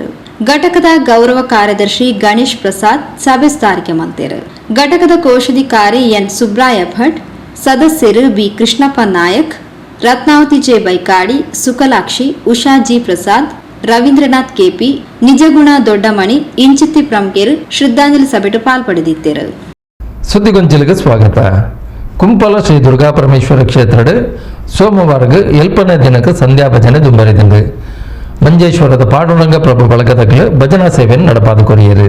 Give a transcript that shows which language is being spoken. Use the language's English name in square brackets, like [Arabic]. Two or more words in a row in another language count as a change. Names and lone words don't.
[Tulu] ಘಟಕದ ಗೌರವ ಕಾರ್ಯದರ್ಶಿ ಗಣೇಶ್ ಪ್ರಸಾದ್ ಸಭೆ ಸ್ಥಾರಿಕೆ ಮಂತೇರು. ಘಟಕದ ಕೋಶಾಧಿಕಾರಿ ಎನ್ ಸುಬ್ರಾಯ ಭಟ್, ಸದಸ್ಯರು ಬಿ ಕೃಷ್ಣಪ್ಪ ನಾಯಕ್, ರತ್ನಾವತಿ ಜೆ ಬೈಕಾಡಿ, ಸುಕಲಾಕ್ಷಿ, ಉಷಾ ಜಿ ಪ್ರಸಾದ್, ರವೀಂದ್ರನಾಥ್ ಕೆಪಿ, ನಿಜಗುಣ ದೊಡ್ಡಮಣಿ ಇಂಚಿತ್ತಿ ಪ್ರಮುಖರು ಶ್ರದ್ಧಾಂಜಲಿ ಸಭೆಟು ಪಾಲ್ಪಡೆದಿದ್ದರು. [Kannada] ಸುದ್ದಿಗೊಂಚಲಿಗೆ ಸ್ವಾಗತ. [Tulu] ಕುಂಪಲ ಶ್ರೀ ದುರ್ಗಾ ಪರಮೇಶ್ವರ ಕ್ಷೇತ್ರದ ಸೋಮವಾರಗೆ ಎಲ್ಪನೆ ದಿನಕ್ಕೆ ಸಂಧ್ಯಾ ಭಜನೆ ದುಂಬರಿದಂದು ಮಂಜೇಶ್ವರದ ಪಾಂಡುರಂಗ ಪ್ರಭು ಬಳಗದಗಳು ಭಜನಾ ಸೇವೆಯನ್ನು ನಡಪಾದು ಕೊರಿಯರು.